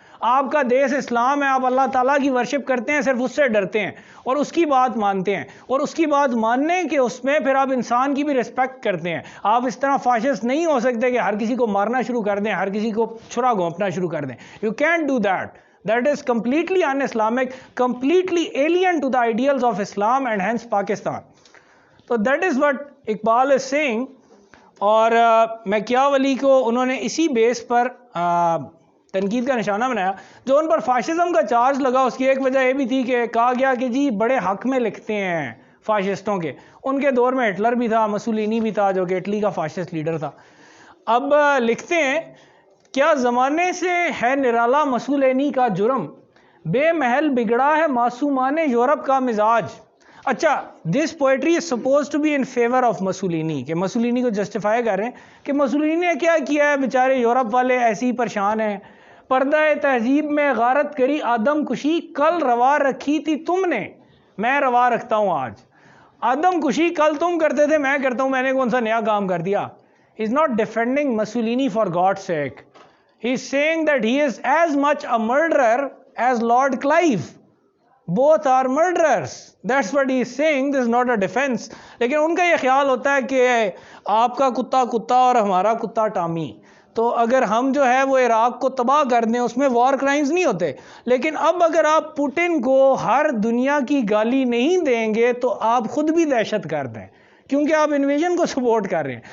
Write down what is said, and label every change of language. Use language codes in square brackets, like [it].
[ur] آپ کا دیس اسلام ہے, آپ اللہ تعالیٰ کی ورشپ کرتے ہیں, صرف اس سے ڈرتے ہیں اور اس کی بات مانتے ہیں, اور اس کی بات ماننے کے اس میں پھر آپ انسان کی بھی رسپیکٹ کرتے ہیں. آپ اس طرح فاشسٹ نہیں ہو سکتے کہ ہر کسی کو مارنا شروع کر دیں, ہر کسی کو چھرا گھونپنا شروع کر دیں. [en] You can't do that. That is completely un-Islamic, completely alien to the ideals of Islam and hence Pakistan. So that is what Iqbal is saying. [ur] اور میکیاویلی کو انہوں نے اسی بیس پر تنقید کا نشانہ بنایا. جو ان پر فاشزم کا چارج لگا اس کی ایک وجہ یہ بھی تھی کہ کہا گیا کہ جی بڑے حق میں لکھتے ہیں فاشسٹوں کے. ان کے دور میں ہٹلر بھی تھا, مسولینی بھی تھا جو کہ اٹلی کا فاشسٹ لیڈر تھا. اب لکھتے ہیں کیا زمانے سے ہے نرالا مسولینی کا جرم, بے محل بگڑا ہے معصومان یورپ کا مزاج. اچھا, [en] this poetry is supposed to be in favour of Mussolini, [ur] کہ مسولینی کو جسٹیفائی کر رہے ہیں کہ مسولینی نے کیا کیا ہے, بیچارے یورپ والے ایسے ہی پریشان ہیں. پردہ تہذیب میں غارت کری آدم کشی, کل روا رکھی تھی تم نے, میں روا رکھتا ہوں آج. آدم کشی کل تم کرتے تھے, میں کرتا ہوں, میں نے کون سا نیا کام کر دیا. [en] He is not defending Mussolini for God sake. He is saying that he is as much a murderer as Lord Clive. Both are murderers. That's what he is saying. This is not a defense. [ur] لیکن ان کا یہ خیال ہوتا ہے کہ آپ کا کتا کتا اور ہمارا کتا ٹامی. تو اگر ہم جو ہے وہ عراق کو تباہ کر دیں اس میں وار کرائمز نہیں ہوتے. لیکن اب اگر آپ پوٹن کو ہر دنیا کی گالی نہیں دیں گے تو آپ خود بھی دہشت گرد ہیں, کیونکہ آپ انویژن کو سپورٹ کر رہے ہیں.